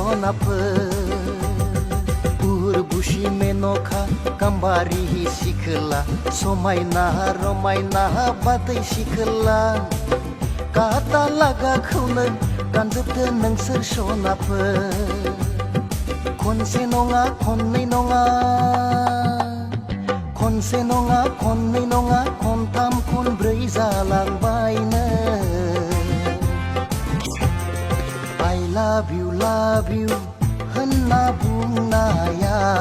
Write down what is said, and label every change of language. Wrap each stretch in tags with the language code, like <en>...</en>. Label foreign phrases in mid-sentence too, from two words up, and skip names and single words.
<brx>सनाफोर बुसि मेनखा गाम्बारि सिखोला समायना रमायना बादै सिखोला काटा लागाखौनो गानजोबदो नोंसोर सनाफोर खनसे नङा खननै नङा खनसे नङा खननै नङा खनथाम खनब्रै जालांबायनो</brx> <en>I love you</en> <brx>होनना बुंनाया</brx>